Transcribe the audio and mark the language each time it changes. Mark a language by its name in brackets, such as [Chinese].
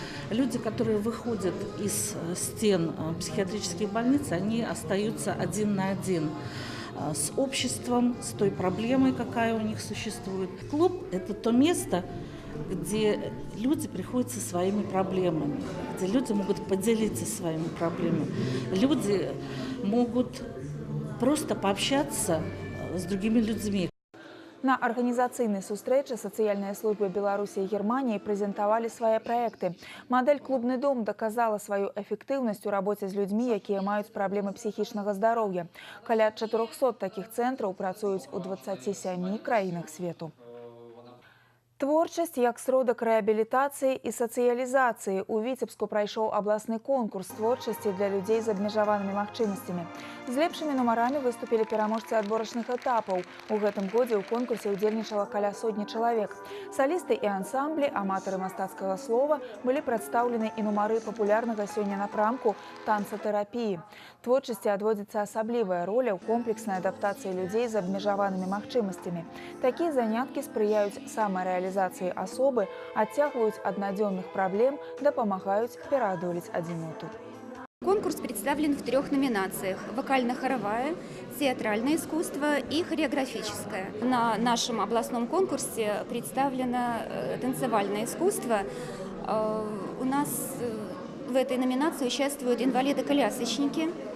[Russian] Люди, которые выходят из стен психиатрических больниц, они остаются один на один с обществом, с той проблемой, какая у них существует. Клуб – это то место, где люди приходят со своими проблемами, где люди могут поделиться своими проблемами. Люди могут просто пообщаться с другими людьми. [Belarusian] На арганізацыйнай сустрэчы сацыяльныя службы Беларусі і Германіі прэзентавалі свае праекты. Мадэль «Клубны дом» даказала сваю эфектыўнасць у рабоце з людзьмі, якія маюць праблемы псіхічнага здароўя. Каля 400 такіх цэнтраў працуюць у 27 краінах свету. Творчасць як сродак рэабілітацыі і сацыялізацыі. У Віцебску прайшоў абласны конкурс творчасці для людзей з абмежаванымі магчымасцямі. З лепшымі нумарамі выступілі пераможцы адборачных этапаў. У гэтым годзе ў конкурсе ўдзельнічала каля сотні чалавек. Салісты і ансамблі, аматары мастацкага слова былі прадстаўлены і нумары папулярнага сёння напрамку танцатэрапіі. Творчасці адводзіцца асаблівая роля ў комплекснай адаптацыі людзей з абмежаванымі магчымасцямі. Такія заняткі спрыяюць самарэалізацыі асобы, адцягваюць ад надзённых праблем, дапамагаюць пераадолець адзіноту. [Russian] Конкурс представлен в 3 номинациях: вокально-хоровая, театральное искусство и хореографическое. На нашем областном конкурсе представлено танцевальное искусство. У нас в этой номинации участвуют инвалиды-колясочники.